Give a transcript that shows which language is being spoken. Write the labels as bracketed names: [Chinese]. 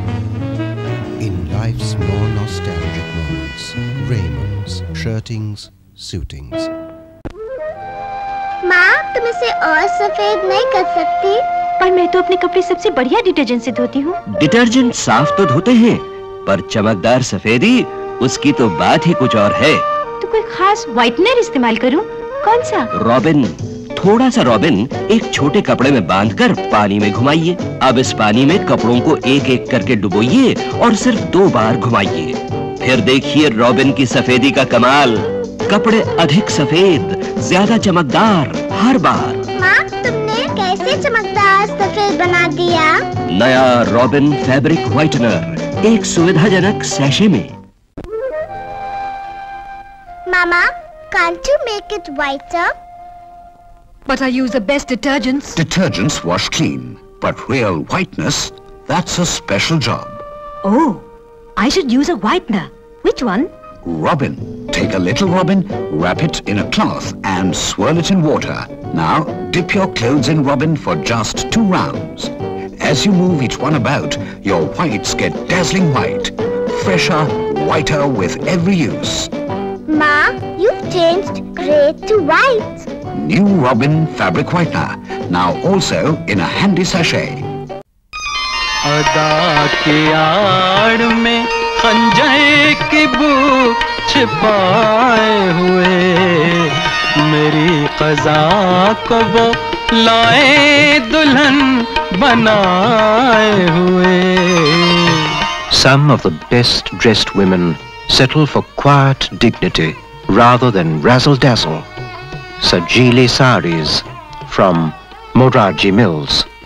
[English] Life's more nostalgic moments. Raymonds, shirtings, suitings. [Hindi] माँ, तुम इसे और सफेद नहीं कर सकती? पर मैं तो अपने कपड़े सबसे बढ़िया डिटर्जेंट से धोती हूँ। डिटर्जेंट साफ तो धोते हैं, पर चमकदार सफेदी उसकी तो बात ही कुछ और है। तो कोई खास व्हाइटनर इस्तेमाल करूँ? कौन सा? रॉबिन, थोड़ा सा रॉबिन एक छोटे कपड़े में बांधकर पानी में घुमाइए। अब इस पानी में कपड़ों को एक एक करके डुबोइए और सिर्फ 2 बार घुमाइए। फिर देखिए रॉबिन की सफेदी का कमाल। कपड़े अधिक सफेद, ज्यादा चमकदार हर बार। माँ, तुमने कैसे चमकदार सफेद बना दिया? नया रॉबिन फैब्रिक व्हाइटनर, एक सुविधाजनक सैशे में। [English] Mama, can't you make it whiter? But I use the best detergents. Detergents wash clean, but real whiteness, that's a special job. Oh, I should use a whitener. Which one? Robin. Take a little robin, wrap it in a cloth and swirl it in water. Now dip your clothes in robin for just 2 rounds. As you move each one about, your whites get dazzling white. Fresher, whiter with every use. Ma, you've changed grey to white. New Robin fabric whitener, now also in a handy sachet. [Hindi] अदा की आड़ में खंजर की book छिपाए हुए, मेरी क़ज़ा को वो लाए दुल्हन बनाए हुए। [English] Some of the best dressed women settle for quiet dignity rather than razzle-dazzle. Sajili saris from Morarji Mills.